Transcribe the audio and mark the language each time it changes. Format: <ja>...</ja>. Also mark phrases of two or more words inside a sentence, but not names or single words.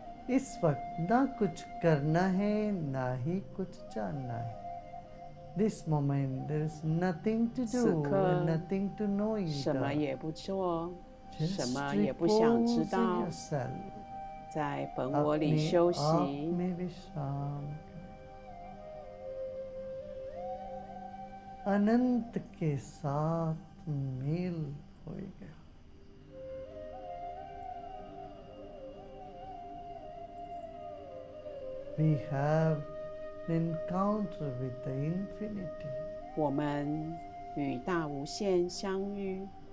<hi>इस वक्त ना कुछ करना है ना ही कुछ जानना है।</hi> <en>This moment there is nothing to do</en> <zh>此刻</zh> <en>and nothing to know</en> <zh>什么</zh> <en>either.</en> <zh>也不做，什</zh> <en>Just</en> <zh>么也不想知</zh> <en>repose in</en> <zh>道，</zh> <en>yourself.</en> <zh>在本我里</zh> <hi>अपने</hi> <zh>休</zh> <hi>आप</hi> <zh>息，</zh> <hi>में विश्राम करें। अनंत के साथ मेल हो गया।</hi> <en>We have an encounter with the infinity.</en> <zh>我们与大无限相遇。</zh>